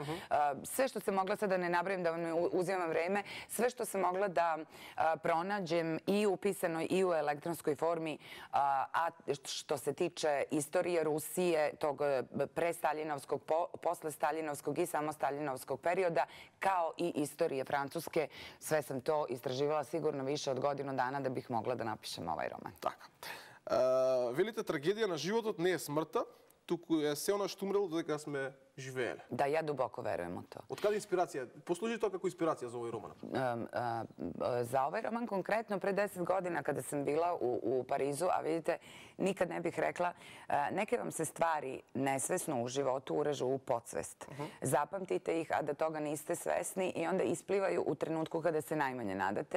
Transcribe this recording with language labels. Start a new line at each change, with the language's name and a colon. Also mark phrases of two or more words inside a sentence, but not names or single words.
Serbian: Sve što se mogla, sada ne nabrajam da vam uzimam vreme, sve što sam mogla da pronađem i u pisanoj i u elektronskoj formi, a što se tiče istorije Rusije, tog pre-staljinovskog, posle staljinovskog i samo staljinovskog perioda, kao i istorije Francuske, sve sam to istraživala sigurno više od godinu dana da bih mogla da napišem ovaj roman.
Macedonian: Така. Велите, трагедија на животот не е смртта, туку е се она што умрело додека сме живееле.
Serbian: Da, ja duboko verujem u to.
Macedonian: Од каде инспирација? Послужи тоа како инспирација за овој роман?
Serbian: Za ovaj roman konkretno pre 10 godina kada sam bila u Parizu, a vidite, nikad ne bih rekla, neke vam se stvari nesvesno u životu urežu u podsvest. Zapamtite ih, a da toga niste svesni i onda isplivaju u trenutku kada se najmanje nadate.